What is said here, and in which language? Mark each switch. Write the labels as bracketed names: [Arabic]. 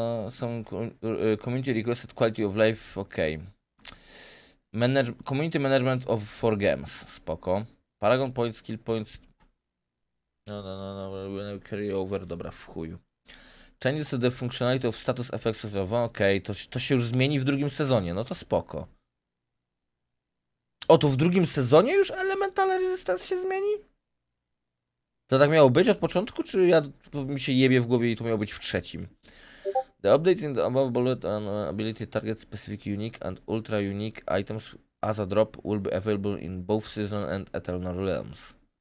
[English] Some community requested quality of life. Okay. Community management for games. Spoko. Paragon points, skill points. No. Carry over. [Polish] Dobra, w chuju. [English] Changes to the functionality of status effects of Java. [Polish] Okej, to się już zmieni w drugim sezonie. No to spoko. O, to w drugim sezonie już Elemental Resistance się zmieni? To tak miało być od początku, czy mi się jebie w głowie i to miało być w trzecim? [English] The updates in the above bullet on ability target specific unique and ultra unique items as a drop will be available in both season and Eternal Realms.